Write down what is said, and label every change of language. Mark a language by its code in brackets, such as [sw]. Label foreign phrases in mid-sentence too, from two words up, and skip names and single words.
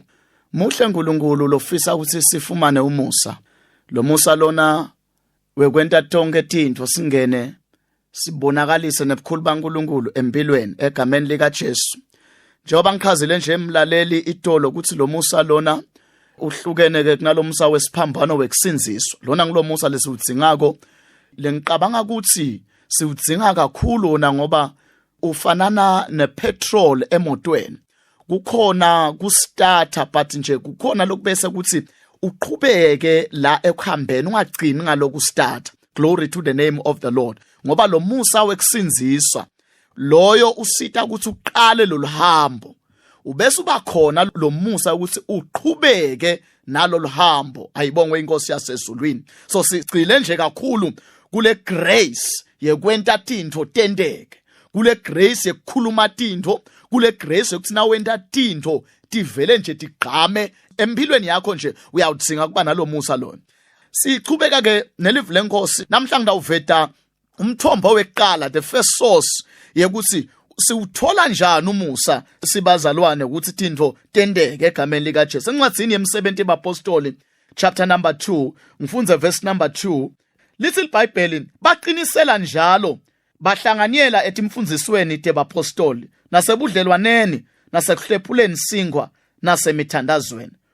[ss] Muhle uNkulunkulu lofisa ukuthi sifumane umusa. Lo musa lona wekwenta tonke tintfo singene sibonakalise nebukhulu baNkulunkulu empilweni egameni lika Jesu. Njengoba ngichazile nje emlaleli itolo ukuthi lo musa lona uhlukene ke kunalomusa wesiphambano wekusinziswa. Lona ngulomusa lesiudzingako. Lengiqabanga ukuthi siwudzinga kakhulu wona ngoba ufanana nepetrol emotweni. Kukhona kustarter but nje kukhona lokubese ukuthi uqhubeke la ekuhambeni ungagcini ngaloku starter. [en] Glory to the name of the Lord. [ss] Ngoba lo musa wekusinziswa loyo usita ukuthi uqale lo hambo. Ubese uba khona lo musa ukuthi uqhubeke nalo hambo. Ayibongwe inkosi yasezulwini. So sigcile nje kakhulu kule grace yekwenta tintfo tendeke, kule grace yekukhuluma tintfo, kule grace yokuthi na wenta tintfo tivele nje tigqame empilweni yakho nje uyawudzinga kuba nalo musa lona. Sichubeka ke nelive lenkosi namhla ngidawuveta umthombo weqala, [en] the first source [ss] yekuthi siwuthola njani umusa sibazalwane ukuthi tintfo tendeke egameni lika Jesu. Encwadzini yemisebenzi yabapostoli [en] chapter number 2 [ss] ngifunze [en] verse number 2 [ss] lithi iBhayibheli baqinisela njalo bahlanganyela etimfundzisweni tebapostoli nasebudlelwaneni nasekuhlephuleni singwa nasemithandazweni.